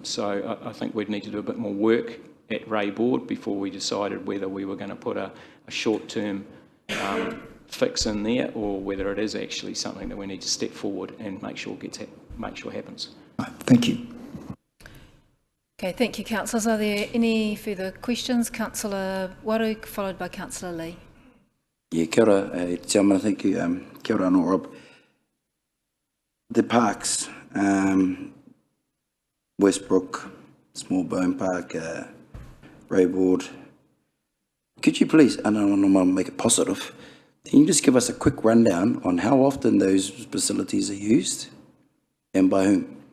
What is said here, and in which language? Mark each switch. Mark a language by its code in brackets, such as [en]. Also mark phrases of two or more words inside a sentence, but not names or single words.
[en] So I think we'd need to do a bit more work at Ray Board before we decided whether we were going to put a short-term fix in there, or whether it is actually something that we need to step forward and make sure happens. Thank you. Okay, thank you, councillors. Are there any further questions? Councillor Waru, followed by Councillor Lee. Yeah, [mi] kia ora, Te Amana, [en] thank you. [mi] Kia ora anō, Rob. [en] The parks, Westbrook, Small Bone Park, Rayboard. Could you please, and I don't want to make it positive, can you just give us a quick rundown on how often those facilities are used and by whom?